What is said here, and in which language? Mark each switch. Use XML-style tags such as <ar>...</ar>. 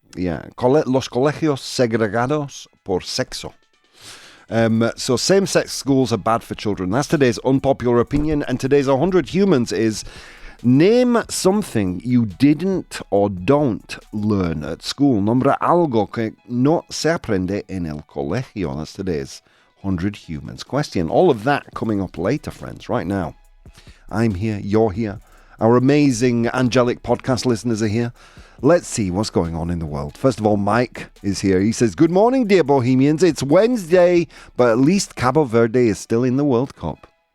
<es>Yeah. Los colegios segregados por sexo.</es> <en>So same-sex schools are bad for children. That's today's unpopular opinion. And today's 100 Humans is name something you didn't or don't learn at school.</en> <es>Nombra algo que no se aprende en el colegio.</es> <en>That's today's 100 Humans question. All of that coming up later, friends. Right now, I'm here. You're here. Our amazing angelic podcast listeners are here. Let's see what's going on in the world. First of all, Mike is here. He says, good morning, dear Bohemians. It's Wednesday, but at least Cabo Verde is still in the World Cup.</en>